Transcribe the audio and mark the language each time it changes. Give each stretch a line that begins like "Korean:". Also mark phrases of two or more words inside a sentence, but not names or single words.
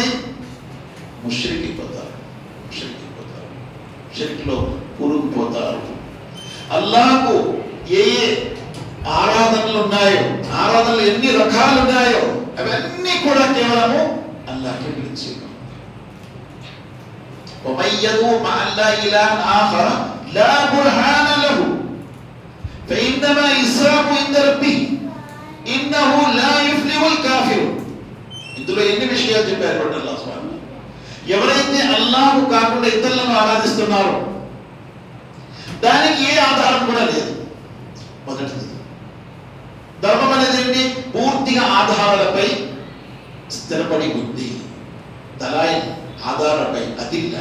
Telugu: ముష్రిక్ అయిపోతారు, షిర్క్లో కూరుకుపోతారు. అల్లాహకు ఏ ఆరాధనలు ఉన్నాయో, ఆరాధనలు ఎన్ని రకాలు ఉన్నాయో అవన్నీ కూడా కేవలము అల్లాహ్కే పిలిచి.
Arabic: ومن يدعو مع الله إلها آخر لا برهان له فإنما حسابه عند ربه إنه لا يفلح الكافرون.
Telugu: ఇందులో ఎన్ని విషయాలు చెప్పారు అల్లాహ్ సుబ్హానహు. ఎవరైతే అల్లాహ్కు కాకుండా ఇతరులను ఆరాధిస్తున్నారో దానికి ఏ ఆధారం కూడా లేదు. మొదటిది ధర్మం అనేది ఏంటి? పూర్తిగా ఆధారాలపై స్థిరపడి ఉంది, దలాయిల్ ఆధారాలపై, అదిల్లా.